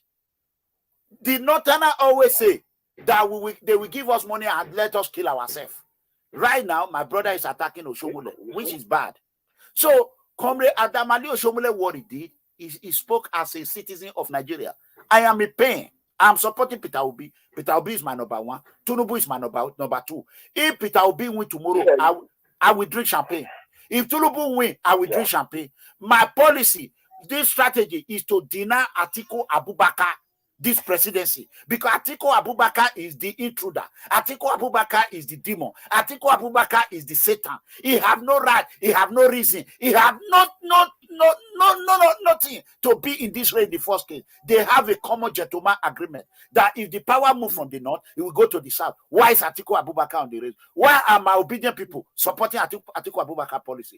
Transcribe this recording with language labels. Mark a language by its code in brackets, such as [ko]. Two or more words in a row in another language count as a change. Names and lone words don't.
[en] The Northerner always say that they will give us money and let us kill ourselves. Right now, my brother is attacking Oshiomhole, which is bad. So, Comrade Aliyu Oshiomhole, what he did, he spoke as a citizen of Nigeria. I am in pain. I'm supporting Peter Obi. Peter Obi is my number one. Tinubu is my number two. If Peter Obi win tomorrow, I will drink champagne. If Tinubu win, I will drink champagne. My policy, this strategy is to deny Atiku Abubakar this presidency, because Atiku Abubakar is the intruder. Atiku Abubakar is the demon. Atiku Abubakar is the Satan. He have no right. He have no reason. He have nothing to be in this race in the first case. They have a common gentleman agreement that if the power move from the north, it will go to the south. Why is Atiku Abubakar on the race? Why are my obedient people supporting Atiku Abubakar policy?